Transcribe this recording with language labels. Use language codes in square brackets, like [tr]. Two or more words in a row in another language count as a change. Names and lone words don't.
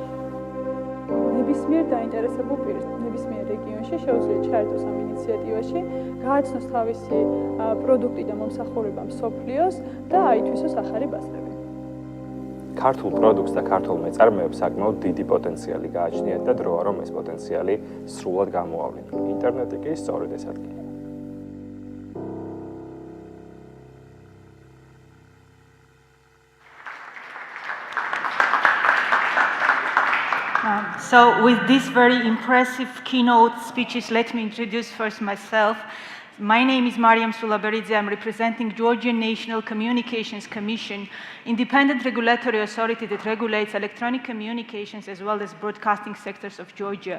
[ka] ნებისმიერ დაინტერესებულ პირს, ნებისმიერ რეგიონში შეუძლია ჩაერთოს ამ ინიციატივაში, გააცნოს თავისი პროდუქტი და მომსახურება მსოფლიოს და აითვისოს ახალი ბაზრები. ქართულ პროდუქტს და ქართულ მეწარმეებს საკმაოდ დიდი პოტენციალი გააჩნიათ და დროა რომ ეს პოტენციალი სრულად გამოავლინონ. ინტერნეტი კი სწორედ ეს ადგილია. [en] So with these very impressive keynote speeches, let me introduce first myself. My name is Mariam Sulaberidze. I'm representing Georgian National Communications Commission, independent regulatory authority that regulates electronic communications as well as broadcasting sectors of Georgia.